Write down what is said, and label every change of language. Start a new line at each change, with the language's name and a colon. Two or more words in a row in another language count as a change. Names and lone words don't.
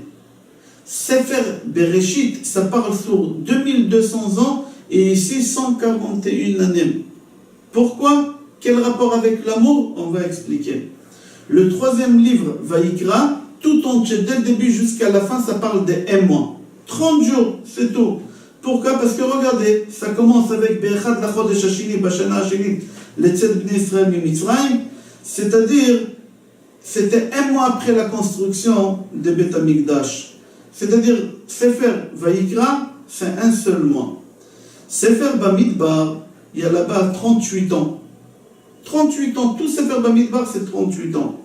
Hebrew: ספר בראשית,
French: ça parle sur 2200 ans, et ici 141 années. Pourquoi? Quel rapport avec l'amour? On va expliquer. Le troisième livre, Vaikra, tout entier, dès le début jusqu'à la fin, ça parle de 1 mois. 30 jours, c'est tout. Pourquoi? Parce que regardez, ça commence avec
Hebrew: באחד לחודש השני בשנה השנית לצאת בני ישראל ממצרים,
French: c'est-à-dire, c'était 1 mois après la construction de
Hebrew: בית המקדש.
French: C'est-à-dire,
Hebrew: ספר ויקרא,
French: c'est un seul mois.
Hebrew: ספר במדבר,
French: il y a là-bas 38 ans. 38 ans, tout
Hebrew: ספר במדבר,
French: c'est 38 ans.